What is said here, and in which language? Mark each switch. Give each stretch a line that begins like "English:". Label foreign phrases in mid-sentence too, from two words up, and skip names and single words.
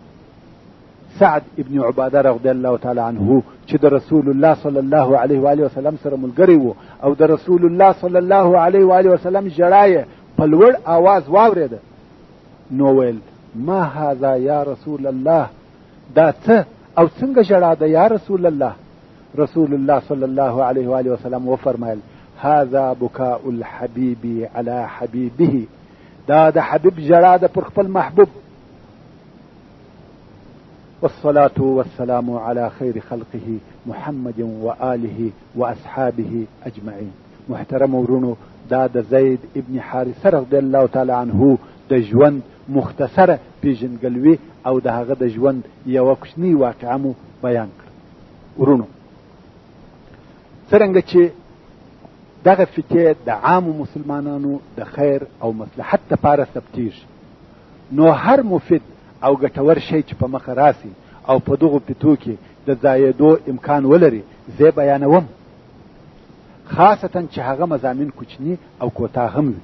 Pashto: سعد ابن عباده
Arabic: رضی الله تعالی عنه
Pashto: چې د رسول الله
Arabic: صلی الله علیه و آله وسلم
Pashto: سره ملګری و او د رسول الله
Arabic: صلی الله علیه و آله وسلم
Pashto: ژړا یې په لوړ آواز واورېده نو ویل
Arabic: ما هذا یا رسول الله،
Pashto: دا څه او څنګه ژړا ده
Arabic: یا رسول الله؟ رسول الله صلی الله علیه و آله وسلم وفرمایل هذا بكاء الحبيب على حبيبه،
Pashto: دا د حبیب ژړا ده پر خپل محبوب.
Arabic: والصلاة والسلام على خير خلقه محمد وآله وأصحابه أجمعين.
Pashto: محترم ورونو، دا د زید ابن حارثه
Arabic: رضی الله تعالی عنه
Pashto: د ژوند مختصره پیژندګلوي او د هغه د ژوند یوه کوچنۍ واقعه مو بیان کړه. ورونو، څرنګه چې دغه فتې د عامو مسلمانانو د خیر او مصلحت لپاره ثبتېږي، نو هر مفید او ګټور شی چې په مخه راسي او په دغو فتو کې د ځایېدو امکان ولري زه بیانوم، خاصتا چې هغه مضامین کوچني او کوتاه هم وي.